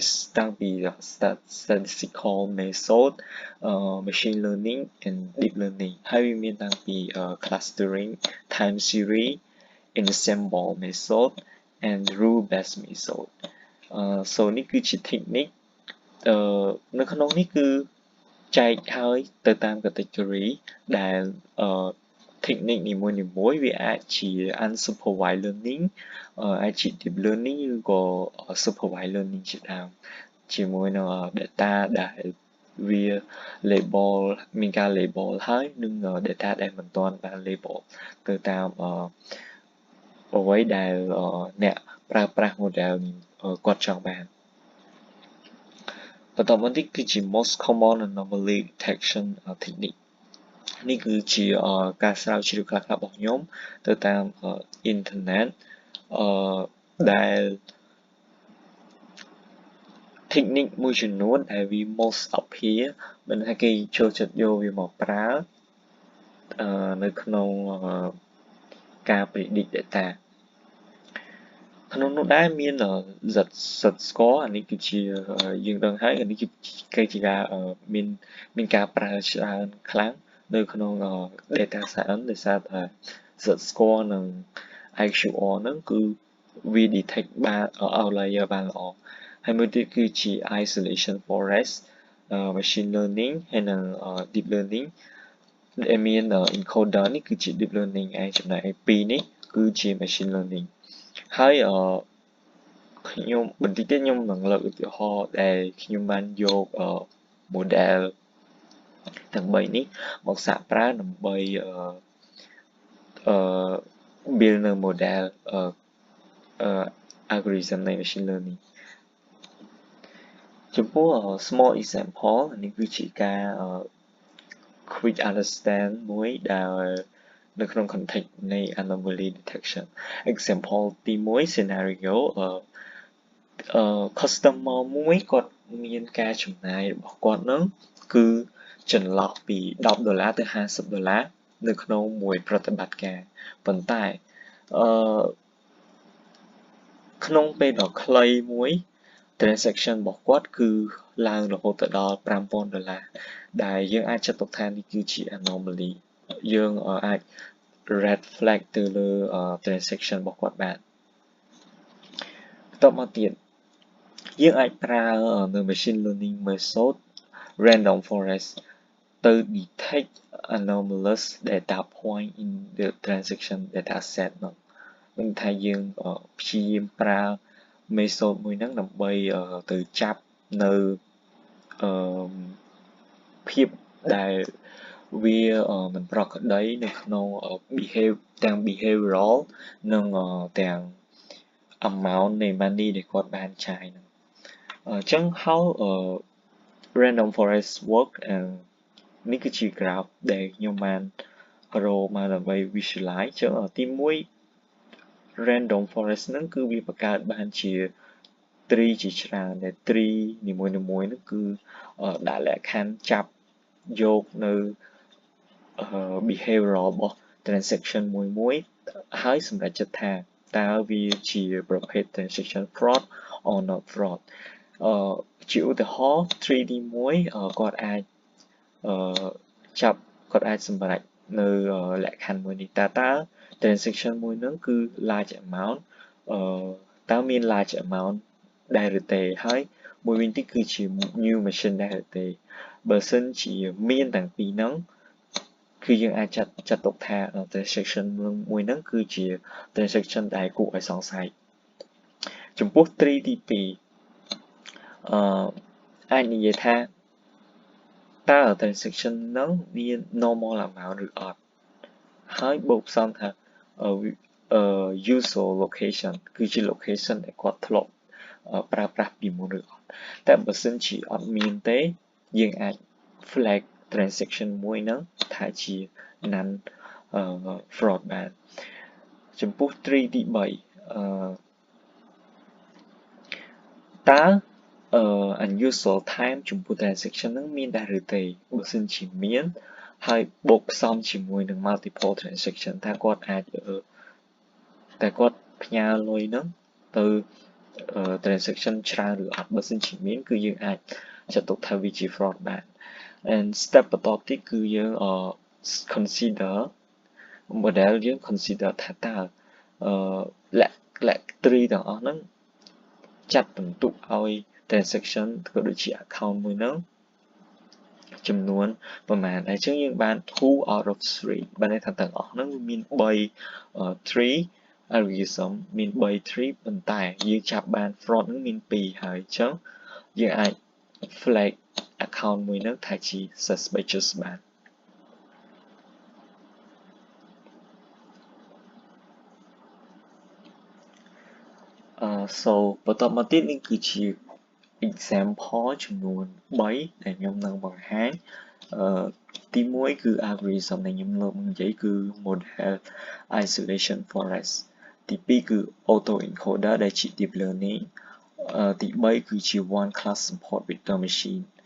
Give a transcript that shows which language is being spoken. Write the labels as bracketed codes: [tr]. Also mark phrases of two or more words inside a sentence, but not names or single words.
[km] តាំងពី [en] statistical method machine learning and deep learning [km] ហើយវាមានតាំងពី [en] clustering time series ensemble method and rule based method [km] so នេះគឺជា technique នៅក្នុងនេះគឺចែកហើយទៅតាម category ដែល technique នីមួយៗវាអាចជា [en] unsupervised learning [km] អាចជា [en] deep learning [km] ឬក៏ [en] supervised learning [km] ជាដើមជាមួយនឹង data ដែលវា label មានការ label ហើយនិង data ដែលមិនទាន់បាន label ទៅតាមអ្វីដែលអ្នកប្រើប្រាស់ model គាត់ចង់បាន បន្តមកនេះគឺជា [en] most common anomaly detection technique [km] នេះគឺជាការស្រាវជ្រាវខ្លះៗរបស់ខ្ញុំទៅតាមអ៊ីនធឺណិតដែល technique មួយចំនួនដែលវា [en] most appear [km] មិនថាគេចូលចិត្តយកវាមកប្រើនៅក្នុងការ [en] predict data [km] ក្នុងនោះដែរមាន Z-score អានេះគឺជាយើងដឹងហើយអានេះគឺជាការមានការប្រើច្រើនខ្លាំងនៅក្នុង data science ដោយសារតែ Z-score និង IQR ហ្នឹងគឺវា detect បាន outlier បានល្អហើយមួយទៀតគឺជា isolation [en] forest machine learning [km] ហើយនិង [en] deep learning [km] ដែលមាន encoder នេះគឺជា deep learning ឯងចំណែកឯពីរនេះគឺជា [en] machine learning [km] ហើយខ្ញុំបន្តិចទៀតខ្ញុំនឹងលើកឧទាហរណ៍ដែលខ្ញុំបានយក model ទាំង3នេះមកសាកប្រើដើម្បីbuild នៅ model algorithm នៃ [en] machine learning [km] ចំពោះ [en] small example [km] នេះគឺជាការ [en] quick understand [km] មួយដែលនៅក្នុង context នៃ [en] anomaly detection example [km] ទី1 [en] scenario customer [km] មួយគាត់មានការចំណាយរបស់គាត់នឹងគឺចន្លោះពី$10ទៅ$50នៅក្នុងមួយប្រតិបត្តិការប៉ុន្តែ ក្នុងពេលដ៏ខ្លីមួយ transaction របស់គាត់គឺឡើងរហូតទៅដល់$5000ដែលយើងអាច ចាត់ទុកថានេះគឺជា anomaly យើងអាច [en] red flag [km] ទៅលើ transaction របស់គាត់បានបន្ទាប់មកទៀតយើងអាចប្រើនៅ [en] machine learning method random forest [km] ទៅ [en] detect anomalous data point in the transaction data set [km] នោះនឹងថាយើងព្យាយាមប្រើ method មួយហ្នឹងដើម្បីទៅចាប់នៅ ភាពដែលវាមិនប្រក្រតីនៅក្នុង behavioral និងទាំង amount នៃ money ដែលគាត់បានចាយហ្នឹងអញ្ចឹង [en] how random forest work [km] នេះគឺជា graph ដែលខ្ញុំបានរកមកដើម្បី visualize អញ្ចឹងទី 1 [en] random forest [km] ហ្នឹងគឺវាបង្កើតបានជា tree ជាច្រើនដែល tree នីមួយៗហ្នឹងគឺដាក់លក្ខខណ្ឌចាប់យកនៅ behavioral របស់ transaction មួយហើយសម្រេចចិត្តថាតើវាជាប្រភេទ [en] transaction fraud or not fraud [km] ជាឧទាហរណ៍ 3D មួយគាត់អាច គាត់អាចសម្រេចនៅលក្ខខណ្ឌមួយនេះតើ transaction មួយហ្នឹងគឺ [en] large amount [km] តើមាន [en] large amount [km] ដែរឬទេហើយមួយវិញទៀតគឺជា [en] new machine [km] ដែរឬទេបើសិនជាមានទាំងពីរហ្នឹងគឺយើងអាចចាត់ទុកថា transaction មួយហ្នឹងគឺជា transaction ដែលគួរឲ្យសង្ស័យចំពោះ 3 ទី2អាចនិយាយថាតើ transaction ហ្នឹងមាន [en] normal amount [km] ឬអត់ហើយបូកផ្សំថា [en] user location [km] គឺជា location ដែលគាត់ធ្លាប់ប្រើប្រាស់ពីមុនឬអត់តែបើសិនជាអត់មានទេយើងអាច [en] flag transaction [km] មួយហ្នឹងថាជា [en] non fraud [km] បានចំពោះ 3 ទី3តើ unusual time ចំពោះ transaction ហ្នឹងមានដែរឬទេបើសិនជាមានហើយបូកផ្សំជាមួយនឹង [en] multiple transaction [km] ថាគាត់អាចតែគាត់ផ្ញើលុយហ្នឹងទៅ transaction ច្រើនឬអត់បើសិនជាមានគឺយើងអាចចាត់ទុកថាវាជា fraud បាន [en] and step [km] បន្ទាប់ទៀតគឺយើង consider model យើង consider ថាតើលក្ខ tree ទាំងអស់ហ្នឹងចាត់បន្ទុកឲ្យ transaction ក៏ដូចជា account មួយហ្នឹងចំនួនប្រមាណអញ្ចឹងយើងបាន 2 [en] out of [km] 3 បានន័យថាទាំងអស់ហ្នឹងមាន3 [en] tree algorithm [km] មាន3 tree ប៉ុន្តែយើងចាប់បាន fraud ហ្នឹងមាន2ហើយអញ្ចឹងយើងអាច [en] flag account [km] មួយហ្នឹងថាជា suspicious បាន so បន្តមកទៀតនេះគឺជា example ចំនួន3ដែលខ្ញុំនឹងបង្ហាញទី1គឺ algorithm ដែលខ្ញុំលើកមកនិយាយគឺ [en] model isolation forest [km] ទី2គឺ [en] auto encoder [km] ដែលជា [en] deep learning [km] ទី3គឺជា [en] one class support vector machine